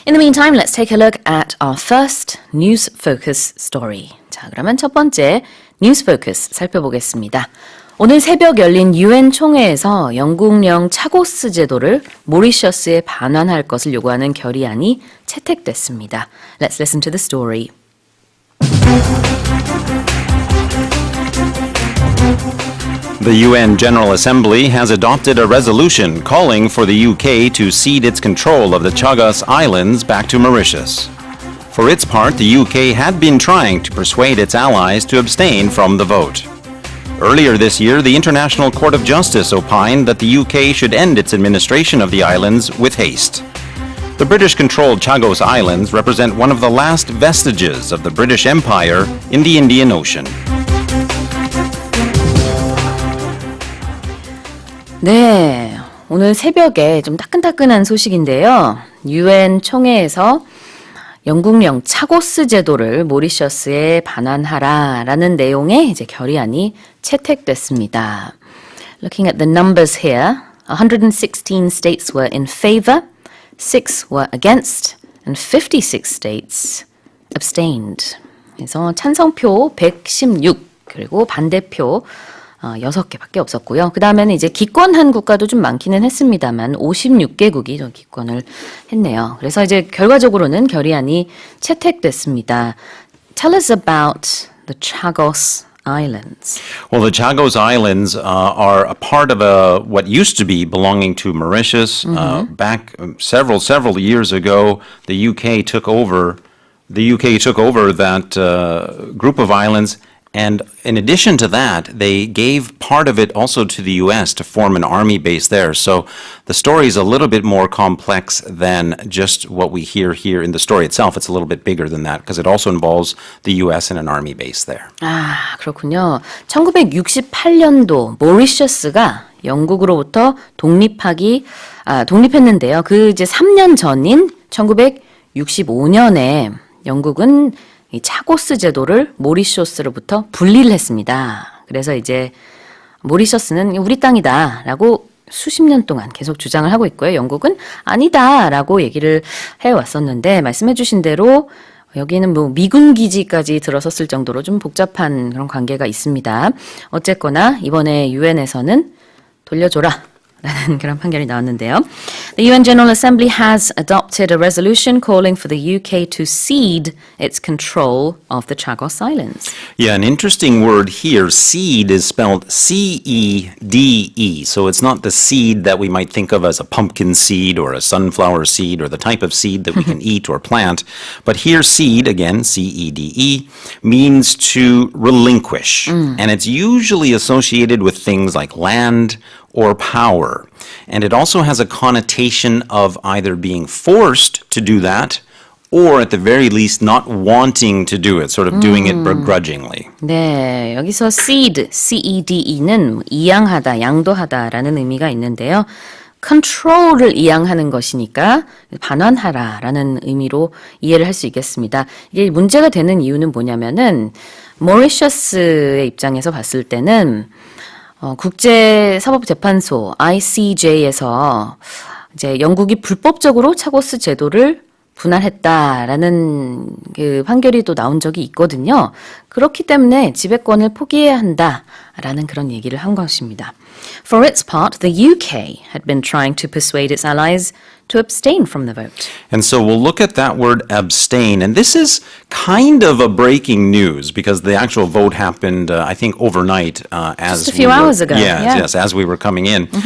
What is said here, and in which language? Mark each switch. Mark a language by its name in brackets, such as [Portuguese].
[English] In the meantime, let's take a look at our first News Focus story. [Korean] 자, 그러면 첫 번째 News Focus 살펴보겠습니다. 오늘 새벽 열린 UN 총회에서 영국령 차고스 제도를 모리셔스에 반환할 것을 요구하는 결의안이 채택됐습니다. [English] Let's listen to the story. The UN General Assembly has adopted a resolution calling for the UK to cede its control of the Chagos Islands back to Mauritius. For its part, the UK had been trying to persuade its allies to abstain from the vote. Earlier this year, the International Court of Justice opined that the UK should end its administration of the islands with haste. The British-controlled Chagos Islands represent one of the last vestiges of the British Empire in the Indian Ocean. [Korean] 네, 오늘 새벽에 좀 따끈따끈한 소식인데요. UN 총회에서 영국령 차고스 제도를 모리셔스에 반환하라라는 내용의 이제 결의안이 채택됐습니다. [English] Looking at the numbers here, 116 states were in favor, 6 were against, and 56 states abstained. [Korean] 그래서 찬성표 116, 그리고 반대표 6개밖에 없었고요. 그 다음에는 이제 기권한 국가도 좀 많기는 했습니다만 56개국이 좀 기권을 했네요. 그래서 이제 결과적으로는 결의안이 채택됐습니다. [English] Tell us about the Chagos Islands. Well, the Chagos Islands are a part of what used to be belonging to Mauritius. Back several years ago, the UK took over that group of islands. And in addition to that, they gave part of it also to the U.S. to form an army base there. So the story is a little bit more complex than just what we hear here in the story itself. It's a little bit bigger than that because it also involves the U.S. and an army base there. [Korean] 아, 그렇군요. 1968년도 모리셔스가 영국으로부터 독립했는데요. 그 이제 3년 전인 1965년에 영국은 이 차고스 제도를 모리셔스로부터 분리를 했습니다. 그래서 이제 모리셔스는 우리 땅이다라고 수십 년 동안 계속 주장을 하고 있고요. 영국은 아니다라고 얘기를 해왔었는데 말씀해 주신 대로 여기는 뭐 미군 기지까지 들어섰을 정도로 좀 복잡한 그런 관계가 있습니다. 어쨌거나 이번에 유엔에서는 돌려줘라 라는 그런 판결이 나왔는데요. [English] The UN General Assembly has adopted a resolution calling for the UK to cede its control of the Chagos Islands. Yeah, an interesting word here, seed, is spelled C-E-D-E. So it's not the seed that we might think of as a pumpkin seed or a sunflower seed or the type of seed that we can eat or plant. But here seed, again, C-E-D-E, means to relinquish. And it's usually associated with things like land or power. And it also has a connotation of either being forced to do that or at the very least not wanting to do it, sort of doing it begrudgingly. [Korean] 네, 여기서 cede, C-E-D-E는 이양하다, 양도하다라는 의미가 있는데요. control을 이양하는 것이니까 반환하라라는 의미로 이해를 할 수 있겠습니다. 이게 문제가 되는 이유는 뭐냐면은 모리셔스의 입장에서 봤을 때는 국제사법재판소 ICJ에서 이제 영국이 불법적으로 차고스 제도를 분할했다라는 그 판결이 또 나온 적이 있거든요. 그렇기 때문에 지배권을 포기해야 한다라는 그런 얘기를 한 것입니다. [English] For its part, the UK had been trying to persuade its allies to abstain from the vote. And so we'll look at that word abstain. And this is kind of a breaking news because the actual vote happened, I think, overnight. Just a few hours ago. Yes, as we were coming in.